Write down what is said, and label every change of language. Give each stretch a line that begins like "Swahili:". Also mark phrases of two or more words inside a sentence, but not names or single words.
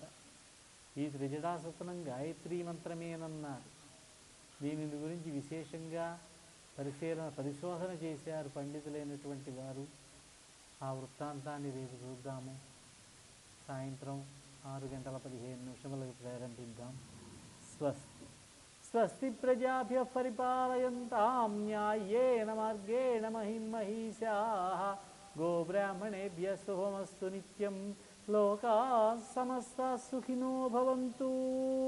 Telugu: ఈ త్రిజటాసూత్రం గాయత్రీ మంత్రమేనన్నారు. దీనిని గురించి విశేషంగా పరిశోధన చేశారు పండితులైనటువంటి వారు. ఆ వృత్తాంతాన్ని రేపు చూద్దాము. సాయంత్రం 6:15 ప్రారంభిద్దాం. స్వస్తి.
Sanskrit: స్వస్తి ప్రజాభ్యః పరిపాలయంతాం న్యాయేన మార్గేణ మహిమహీషాః. గోబ్రాహ్మణేభ్యः శుభమస్తు నిత్యం. లోకాః సమస్తాః సుఖినో భవంతు.